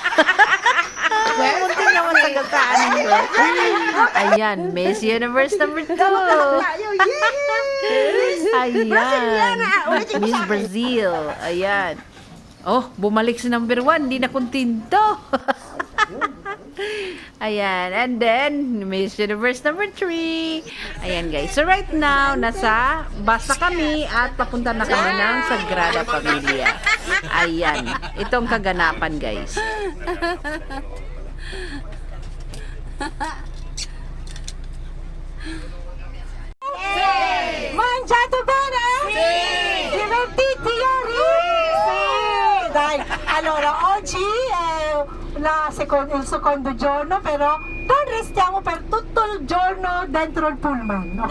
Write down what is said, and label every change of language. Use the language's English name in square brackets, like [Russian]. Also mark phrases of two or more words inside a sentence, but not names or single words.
[Filipino] Munti naman tagataan mo. Ayan, Miss Universe number 2. Ayan, Miss Brazil. Ayan. Oh, bumalik si number 1. Hindi na kontento. Ayan, [English] and then Miss Universe number 3. [Filipino] Ayan guys, so [English] right now [Filipino] nasa bus na kami at papunta na kami ng Sagrada Familia. Ayan, itong kaganapan guys. [Italian] Mangiato bene? Sì! Divertiti ieri? Sì! Dai, allora oggi è il secondo giorno, però non restiamo per tutto il giorno dentro il pullman, ok?